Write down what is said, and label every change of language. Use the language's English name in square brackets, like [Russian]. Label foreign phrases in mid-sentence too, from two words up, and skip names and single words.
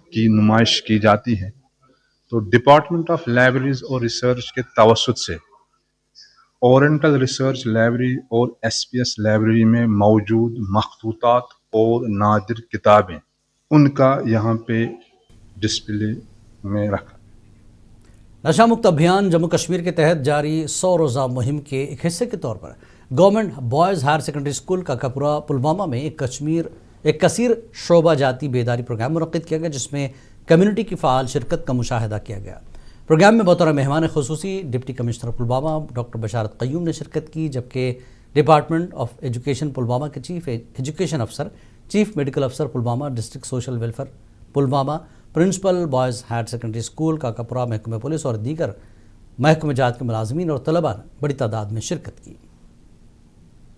[Urdu] کی نمائش کی جاتی ہے، تو ڈپارٹمنٹ آف لائبریریز اور ریسرچ کے توسط سے اورینٹل ریسرچ لائبریری اور ایس پی ایس لائبریری میں موجود مخطوطات اور نادر کتابیں، ان کا یہاں پہ ڈسپلے میں رکھا۔ نشہ مکت ابھیان جموں کشمیر کے تحت جاری 100 روزہ مہم کے ایک حصے کے طور پر گورنمنٹ بوائز ہائر سیکنڈری اسکول کا کپورہ پلوامہ میں ایک کثیر شعبہ جاتی بیداری پروگرام منعقد کیا گیا، جس میں کمیونٹی کی فعال شرکت کا مشاہدہ کیا گیا۔ پروگرام میں بطور مہمان خصوصی ڈپٹی کمشنر پلوامہ ڈاکٹر بشارت قیوم نے شرکت کی، جبکہ ڈپارٹمنٹ آف ایجوکیشن پلوامہ کے چیف ایجوکیشن افسر، چیف میڈیکل افسر پلوامہ، ڈسٹرکٹ سوشل ویلفیئر پلوامہ، پرنسپل بوائز ہائر سیکنڈری اسکول کا کپورہ، محکمہ پولیس اور دیگر محکمہ جات کے ملازمین اور طلباء نے بڑی تعداد میں شرکت کی۔